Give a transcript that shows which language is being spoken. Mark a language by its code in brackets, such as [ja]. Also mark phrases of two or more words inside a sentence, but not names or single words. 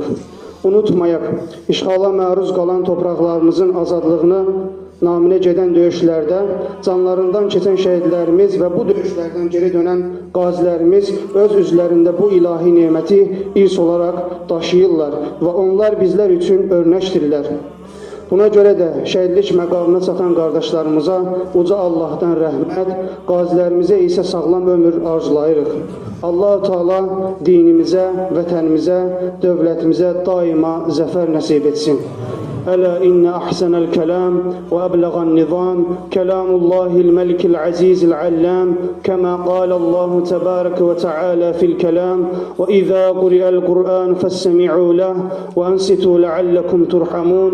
[az] Unutmayaq, işğala məruz qalan torpaqlarımızın azadlığını naminə gedən döyüşlərdə canlarından keçən şəhidlərimiz və bu döyüşlərdən geri dönən qazilərimiz öz üzlərində bu ilahi neməti irs olaraq daşıyırlar və onlar bizlər üçün örnəkdirlər. Buna görə də şəhidlik məqamına çatan qardaşlarımıza uca Allahdan rəhmət, qazilərimizə isə sağlam ömür arzulayırıq. Allah-u Teala dinimizə, vətənimizə, dövlətimizə daima zəfər nəsib etsin. [ar] ألا إن أحسن الكلام وأبلغ النظام كلام الله الملك العزيز العلام كما قال الله تبارك وتعالى في الكلام وإذا قرئ القرآن فاستمعوا له وأنصتوا لعلكم ترحمون.